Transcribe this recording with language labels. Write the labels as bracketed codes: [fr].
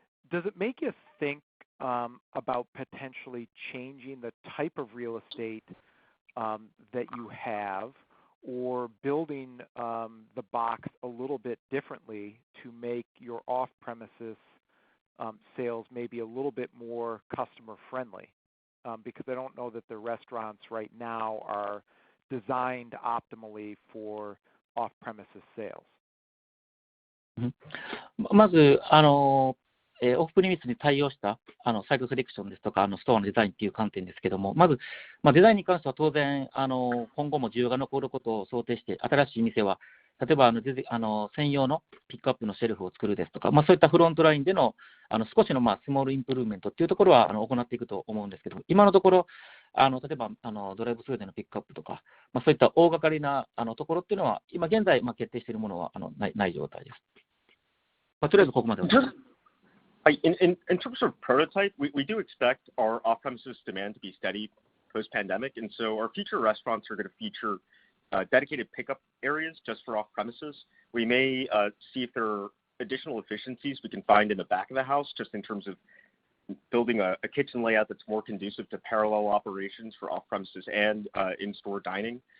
[en] Does it make you think about potentially changing the type of real estate that you have, or building the box a little bit differently to make your off-premises sales maybe a little bit more customer friendly? Because I don't know that the restaurants right now are designed optimally for off-premises sales. [ja] まずオフプリミスに対応したサイトセレクションですとかストアのデザインという観点ですけども、まず、デザインに関しては当然今後も需要が残ることを想定して、新しい店は例えば専用のピックアップのシェルフを作るですとか、そういったフロントラインでの少しのスモールインプルーブメントっていうところは行っていくと思うんですけども、今のところ例えばドライブスルーでのピックアップとか、そういった大掛かりなところっていうのは今現在決定しているものはない状態です。とりあえずここまでは。 [en] In terms of prototype, we do expect our off-premises demand to be steady post-pandemic, and so our future restaurants are going to feature dedicated pickup areas just for off-premises. We may see if there are additional efficiencies we can find in the back of the house, just in terms of building a kitchen layout that's more conducive to parallel operations for off-premises and in-store dining.